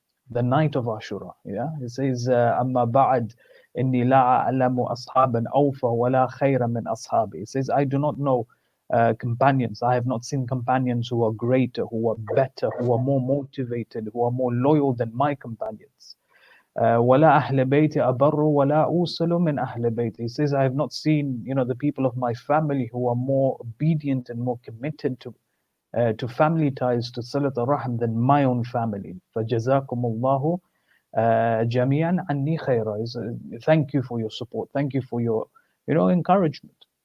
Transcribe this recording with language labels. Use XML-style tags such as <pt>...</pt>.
<en>The night of Ashura, yeah, he says,</en> <ar>"Amma ba'd, inni la a'lamu ashaban awfa wa la khayra min ashabi."</ar> <en>He says, "I do not know companions. I have not seen companions who are greater, who are better, who are more motivated, who are more loyal than my companions.</en> <ar>ولا أهل بيتي أبر ولا أوصل من أهل بيتي."</ar> <en>He says, I have not seen, the people of my family who are more obedient and more committed to family ties, to Salat al-Rahim than my own family.</en> <ar>فَجَزَاكُمُ اللَّهُ جَمِيعًا عَنِّي خَيْرًا.</ar> <en>Thank you for your support. Thank you for your, encouragement.</en>